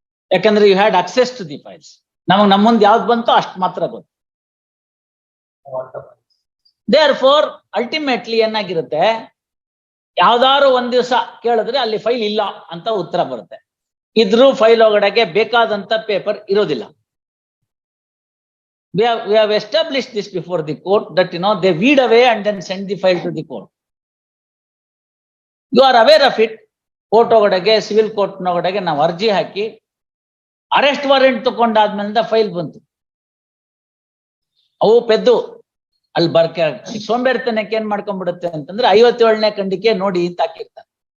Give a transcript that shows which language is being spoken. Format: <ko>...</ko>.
<kn>ಯಾಕಂದ್ರೆ</kn> <en>You had access to the files.</en> <kn>ನಮಗ್ ನಮ್ಮ ಮುಂದೆ ಯಾವ್ದು ಬಂತೋ ಅಷ್ಟು ಮಾತ್ರ ಗೊತ್ತು.</kn> <en>therefore ultimately</en> <kn>ಏನಾಗಿರುತ್ತೆ, ಯಾವ್ದಾದ್ರು ಒಂದ್ ದಿವಸ ಕೇಳಿದ್ರೆ ಅಲ್ಲಿ ಫೈಲ್ ಇಲ್ಲ ಅಂತ ಉತ್ತರ ಬರುತ್ತೆ. ಇದ್ರೂ ಫೈಲ್ ಒಳಗಡೆಗೆ ಬೇಕಾದಂತ ಪೇಪರ್ ಇರೋದಿಲ್ಲ.</kn> <en>We have established this before the court that they weed away and then send the file to the court. You are aware of it.</en> <kn>Court ಒಳಗಡೆಗೆ, ಸಿವಿಲ್ ಕೋರ್ಟ್ ನೊಳಗಡೆಗೆ ನಾವು ಅರ್ಜಿ ಹಾಕಿ ಅರೆಸ್ಟ್ ವಾರೆಂಟ್ ತಗೊಂಡಾದ್ಮೇಲೆ ಫೈಲ್ ಬಂತು. ಅವು ಪೆದ್ದು ಅಲ್ಲಿ ಸೋಂಬೇರ್ತನಕ್ಕೆ ಏನ್ ಮಾಡ್ಕೊಂಡ್ಬಿಡುತ್ತೆ ಅಂತಂದ್ರೆ 57ನೇ ಖಂಡಿಕೆ ನೋಡಿ ಅಂತ ಹಾಕಿರ್ತಾರೆ.</kn>